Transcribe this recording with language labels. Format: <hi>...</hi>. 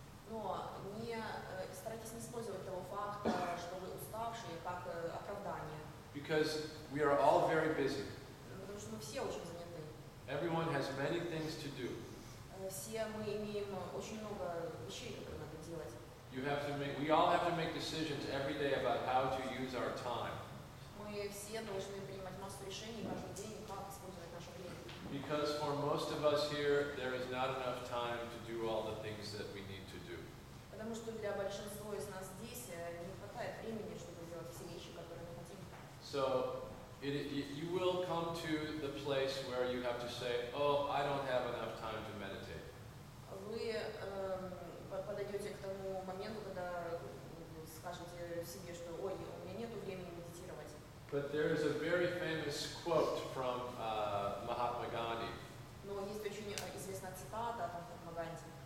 <ru>Но старайтесь не использовать того факта, что вы уставшие, как оправдание.</ru> <en>Because we are all very busy.</en> <ru>Потому что мы все очень заняты.</ru> <en>Everyone has many things to do.</en> <ru>Все мы имеем очень много вещей, которые надо делать.</ru> <en>We all have to make decisions every day about how to use our time.</en> <ru>Мы все должны принимать массу решений каждый день, как использовать наше время.</ru> <en>Because for most of us here, there is not enough time to do all the things that we need to do.</en> <ru>Потому что для большинства из нас здесь не хватает времени, чтобы сделать все вещи, которые мы хотим.</ru> <en>So you will come to the place where you have to say, oh, I don't have enough time to meditate.</en> <ru>Вы подойдете к тому моменту, когда скажете себе, что ой, у меня нет времени медитировать.</ru> <en>But there is a very famous quote from Mahatma Gandhi.</en> <ru>Но есть очень известная цитата от Махатмы Ганди.</ru>